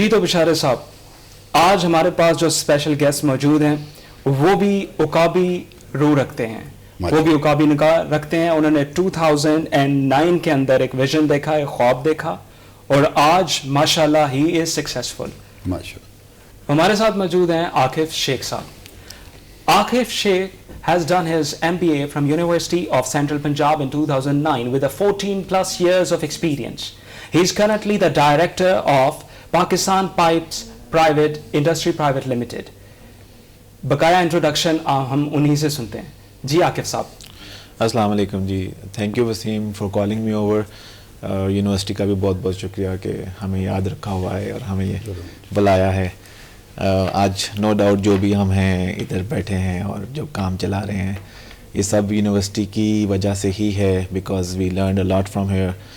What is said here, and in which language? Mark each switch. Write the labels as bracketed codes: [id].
[ur] جی تو بشارت صاحب, آج ہمارے پاس جو اسپیشل گیسٹ موجود ہیں وہ بھی عقابی روح رکھتے ہیں, وہ بھی عقابی نگاہ رکھتے ہیں. انہوں نے 2009 کے اندر ایک ویژن دیکھا, ایک خواب دیکھا, اور آج ماشاءاللہ [en] He is successful. [ur] ماشاءاللہ. ہمارے ساتھ موجود ہیں عاقف شیخ صاحب. [en] Aqif Sheikh has done his MBA from University of Central Punjab in 2009 with a 14 plus years of experience. He is currently the director of Pakistan Pipes Private Industry Private Limited. [ur] بقایا انٹروڈکشن ہم انہی سے سنتے ہیں. جی عاقف صاحب. [en] السلام علیکم. جی thank you Waseem for calling me over. [ur] University کا بھی بہت بہت شکریہ کہ ہمیں یاد رکھا ہوا ہے اور ہمیں یہ بلایا ہے. آج [en] no doubt [ur] جو بھی ہم ہیں ادھر بیٹھے ہیں اور جو کام چلا رہے ہیں, یہ سب یونیورسٹی کی وجہ سے ہی ہے, [en] Because we learned a lot from here.